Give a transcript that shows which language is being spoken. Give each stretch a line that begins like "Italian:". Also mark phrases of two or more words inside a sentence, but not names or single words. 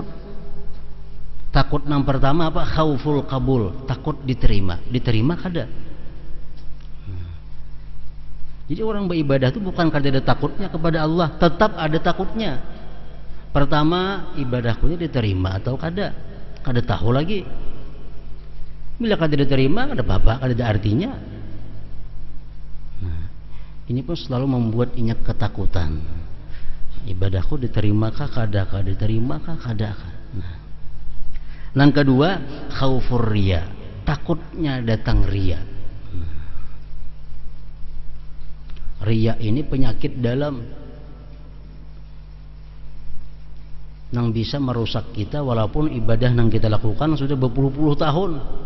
Indonesian: Takut yang pertama apa?
Arabic: خوف القبول,
Indonesian: takut diterima.
Banjar: Diterima kada. Jadi orang beribadah itu bukan kada ada takutnya kepada Allah, tetap ada takutnya. Pertama, ibadahku ini diterima atau kada tahu lagi. Bila kada diterima, kada apa-apa, kada ada artinya.
Indonesian: Nah, ini pun selalu membuat ingat ketakutan.
Banjar: Ibadahku diterimakah kada diterimakah kada.
Indonesian: Nah, yang kedua,
Arabic: خوف الرياء,
Indonesian: takutnya datang riya. Riya ini penyakit dalam yang bisa merusak kita, walaupun ibadah yang kita lakukan sudah berpuluh-puluh tahun.